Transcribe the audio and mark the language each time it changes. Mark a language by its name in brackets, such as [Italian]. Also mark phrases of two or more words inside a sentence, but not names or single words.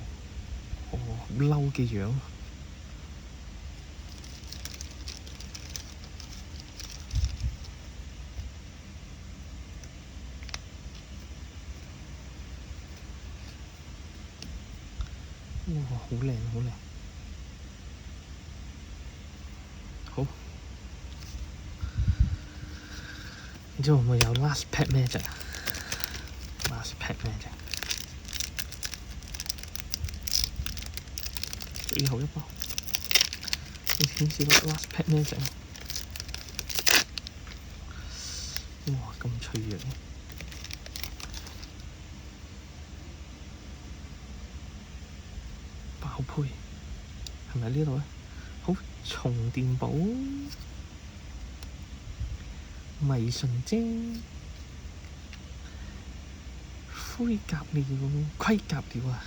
[Cantonese] 哦，好嬲嘅樣。哇，好靚好靚，好，唔知會唔會有 [English] last pack magic？ last pack magic， [Cantonese] 最後一包，你顯示到 [English] last pack magic？ [Cantonese] 哇，咁脆弱嘅！爆配係咪呢度咧？好，重電寶、迷唇精、盔甲鳥、盔甲鳥啊！